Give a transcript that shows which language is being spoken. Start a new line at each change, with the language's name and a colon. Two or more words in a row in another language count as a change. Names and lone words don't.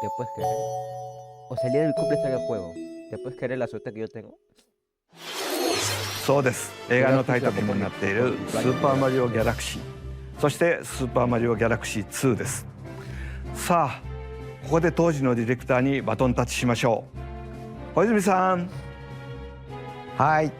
Spanish: ¿Te puedes creer? O sea, el día de mi cumple sale el juego. ¿Te puedes creer la suerte que yo tengo?
Japanese: そうです。映画のタイトルにもなっている「スーパーマリオギャラクシー」、そして「スーパーマリオギャラクシー2」です。さあ、ここで当時のディレクターにバトンタッチしましょう。小泉さん。はい。